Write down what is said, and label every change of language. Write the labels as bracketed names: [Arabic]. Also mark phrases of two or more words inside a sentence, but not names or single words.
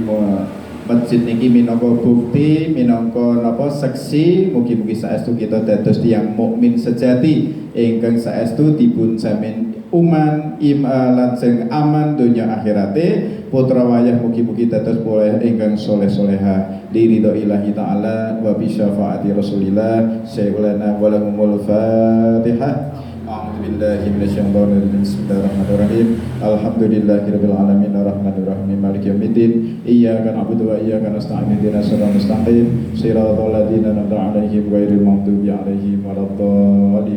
[Javanese] Masjid niki minangka bukti, minangka napa seksi mugi-mugi saestu kita dados tiyang mukmin sejati ingkang saestu dipun jamin uman lan sing aman dunya akhirate, putra wayah mugi-mugi dados boleh ingkang soleh-soleha diridho [Arabic] إلهي تعالى وبشفاعة رسول الله سيدنا ولهم الفاتحة. أعوذ بالله من الشيطان الرجيم بسم الله الرحمن الرحيم. الحمد لله رب العالمين الرحمن الرحيم مالك يوم الدين. إياك نعبد وإياك نستعين اهدنا الصراط المستقيم صراط الذين أنعمت عليهم غير المغضوب عليهم ولا الضالين.